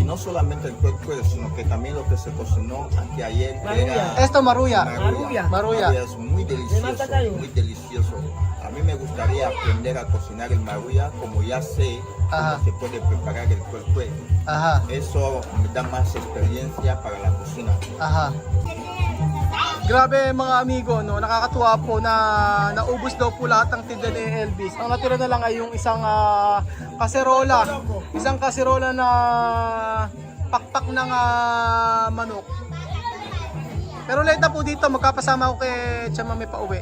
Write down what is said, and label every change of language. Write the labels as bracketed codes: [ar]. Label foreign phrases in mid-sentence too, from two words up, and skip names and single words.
[es] no solamente el cuecue, sino que también lo que se cocinó aquí ayer, que Maruya. era Esto maruya. Maruya. Maruya. Es muy delicioso, muy delicioso. A mí me gustaría aprender a cocinar el maruya, como ya sé Ajá. cómo se puede preparar el cuecue. Aha. Eso me da más experiencia para la cocina. Aha. [tl] Grabe mga amigo, no, nakakatuwa po na naubos daw po lahat ng tinda ni Elvis. Ang natira na lang ay yung isang kaserola. Isang kaserola na pakpak ng manok. Pero late na po dito, magkapasama ko kay Chamame pa uwi.